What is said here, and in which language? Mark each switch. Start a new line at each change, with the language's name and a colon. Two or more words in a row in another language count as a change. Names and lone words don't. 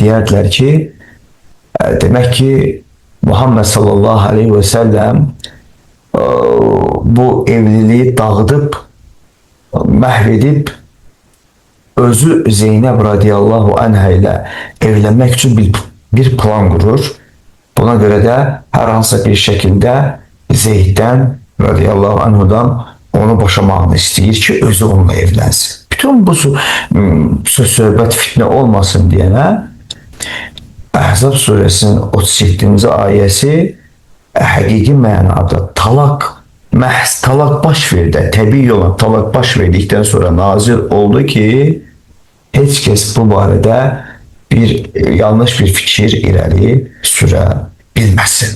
Turkish: Diyerdiler ki demek ki Muhammed
Arabic: sallallahu aleyhi ve sellem
Turkish: bu evliliği dağıtıp mahvedip özü Zeynep
Arabic: radiyallahu anha
Turkish: ile evlenmek için bir plan kurur.
Azerbaijani: Buna göre de her hansı bir şekilde Zeyd'den
Arabic: radiyallahu anhudan
Azerbaijani: onu boşamağını istəyir ki, özü onunla evlənsin. Bütün bu söhbət fitnə olmasın deyənə Əhzab surəsinin 37-ci ayəsi həqiqi mənada məhz talaq baş verdi, təbii olan talaq baş verdikdən sonra nazil oldu ki, heç kəs bu barədə yanlış bir fikir irəli sürə bilməsin.